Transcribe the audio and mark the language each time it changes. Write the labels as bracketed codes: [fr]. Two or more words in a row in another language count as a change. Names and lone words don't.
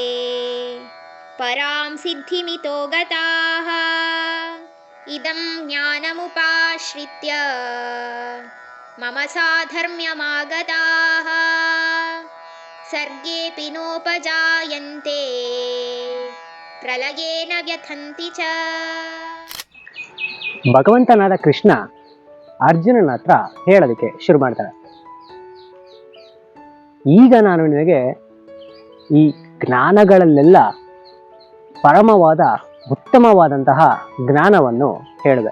[sa] परां सिद्धिमितो गताः इदं ज्ञानमुपाश्रित्य मम साधर्म्यमागताः सर्गेऽपि नोपजायन्ते ಪ್ರಲಯೇನ ವ್ಯಥಂತಿ ಚ. [kn] ಭಗವಂತನಾದ ಕೃಷ್ಣ ಅರ್ಜುನನ ಹತ್ರ ಹೇಳೋದಕ್ಕೆ ಶುರು ಮಾಡ್ತಾನೆ. ಈಗ ನಾನು ನಿನಗೆ ಈ ಜ್ಞಾನಗಳಲ್ಲೆಲ್ಲ ಪರಮವಾದ ಉತ್ತಮವಾದಂತಹ ಜ್ಞಾನವನ್ನು ಹೇಳಿದೆ.